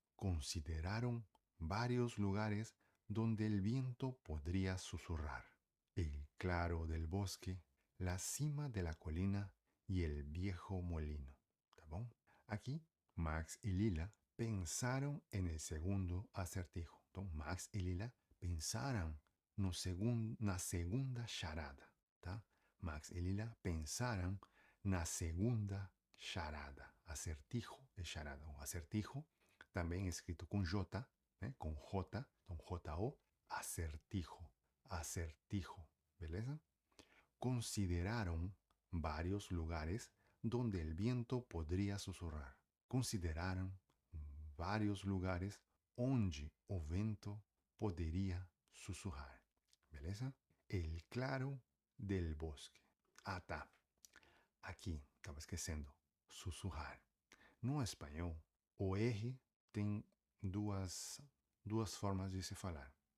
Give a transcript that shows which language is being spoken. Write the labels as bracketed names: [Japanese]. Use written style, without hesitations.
[Spanish] Consideraron varios lugares donde el viento podría susurrar. El claro del bosque, la cima de la colina y el viejo molino. [Portuguese] ¿Tá bom? [Spanish] Aquí, Max y Lila pensaron en el segundo acertijo. [Portuguese] Então, Max e Lila pensaram na segunda charada, tá? Max e Lila pensaram na segunda charada. Acertijo é charada. O acertijo também é escrito com J, né? Com J, então J-O, acertijo, acertijo, beleza? [Spanish] Consideraron varios lugares donde el viento podría susurrar. [Portuguese] Consideraram vários lugares onde o vento poderia sussurrar. Beleza? [Spanish] El claro del bosque. [Portuguese] Ah, tá. Aqui, estava esquecendo. Sussurrar. No espanhol, o R tem duas formas de se falar.